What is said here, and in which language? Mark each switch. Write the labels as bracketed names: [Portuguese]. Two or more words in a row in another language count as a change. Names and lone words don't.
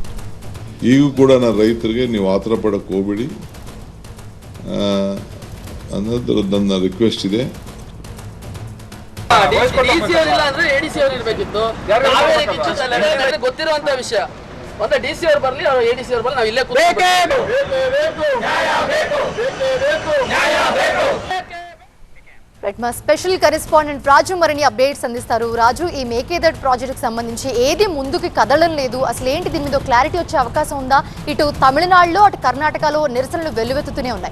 [Kannada] ಈಗೂ ಕೂಡ ನಾನು ರೈತರಿಗೆ ನೀವು ಆತರ ಪಡಕ್ಕೆ ಹೋಗ್ಬೇಡಿ ಅನ್ನೋದು ನನ್ನ ರಿಕ್ವೆಸ್ಟ್ ಇದೆ. ಗೊತ್ತಿರುವಂತ ವಿಷಯ ಒಂದು ಡಿಸಿ ಅವರು ಬರಲಿ, ಅವರು ಎಡಿಸಿ ಅವರು ಬರಲಿ, ನಾವು ಇಲ್ಲೇ [Telugu] మా [English] special correspondent [Telugu] రాజు మరిన్ని అప్డేట్స్ అందిస్తారు. రాజు, ఈ మేకేదాట్ ప్రాజెక్టుకు సంబంధించి ఏది ముందుకు కదలడం లేదు, అసలు ఏంటి, దీని మీద క్లారిటీ వచ్చే అవకాశం ఉందా? ఇటు తమిళనాడులో అటు కర్ణాటకలో నిరసనలు వెల్లువెత్తుతూనే ఉన్నాయి.